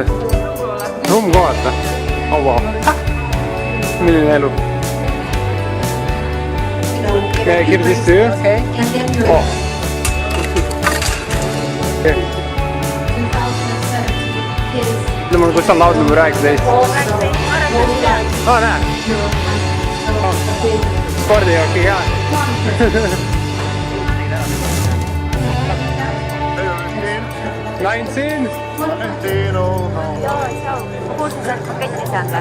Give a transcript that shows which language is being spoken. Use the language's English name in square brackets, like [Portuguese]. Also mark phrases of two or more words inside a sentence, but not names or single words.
[Estonian] Rumkoolad või? [English] Oh wow. [Estonian] Milline elu? [English] Give this to you? Okay. Oh. Okay. [Estonian] No mul kus on laudnumber 19. Oh näe. Spordijookki ka. 19? Kuus saad paketti saada.